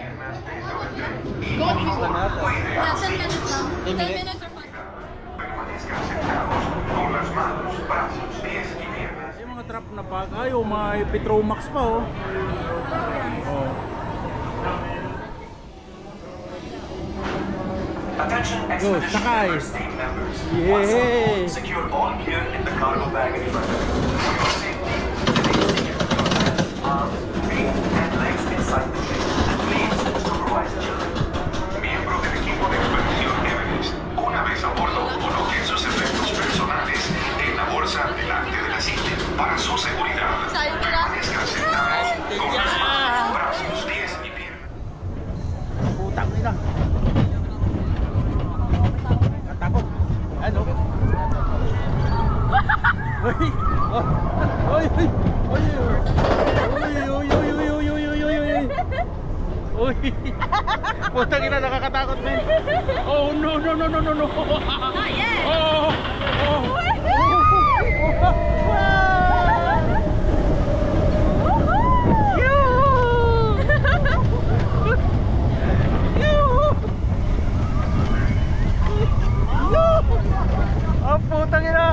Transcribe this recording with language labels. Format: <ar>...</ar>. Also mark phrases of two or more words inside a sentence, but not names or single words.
<en>Yeah, 10 minutes lang. 10 minutes or 5.</en> <tl>Yung mga trap na bagay, o mga Petromax pa oh.</tl> <en>Attention</en> <tl>Go, sakay.</tl> <en>team members. Yay! Secure all gear in the cargo bag in front of you. For your safety, place your arms, feet, and legs inside the ship. Please supervise children.</en> <es>Miembro del equipo de expedición Everest. Una vez a bordo, coloquen sus efectos personales en la bolsa delante de la silla para su seguridad. Permanezcan sentados con las manos, brazos, pies y piernas.</es> <tl>Putang ina. Katakot. Ano? Oy! Oy! Oy! Oy! Oy! Oy! Putang ina, nakakatakot men.</tl> <en>Oh no no no</en> <tl>no no no.</tl> <en>Not yet.</en> <tl>Oh! Oh! Oh, putang ina!</tl>